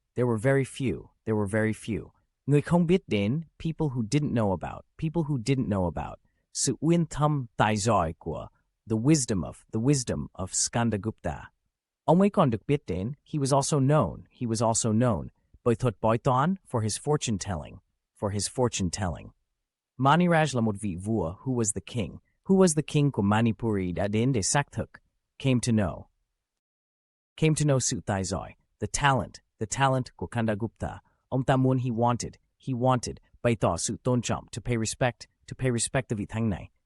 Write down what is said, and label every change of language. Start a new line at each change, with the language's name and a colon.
English: There were very few.
Vietnamese: Người không biết đến.
English: People who didn't know about.
Vietnamese: Sự uyên thâm tài giỏi của.
English: The wisdom of Skandagupta.
Vietnamese: Ông ấy còn được biết đến.
English: He was also known.
Vietnamese: Bởi thuật bói toán.
English: For his fortune telling.
Vietnamese: Maniraj là một vị vua.
English: Who was the king
Vietnamese: của Manipuri đã đến để xác thực.
English: Came to know
Vietnamese: sự tài giỏi.
English: The talent
Vietnamese: của Skandagupta. Ông ta muốn.
English: He wanted.
Vietnamese: Bày tỏ sự tôn trọng.
English: To pay respect to
Vietnamese: vị thánh này.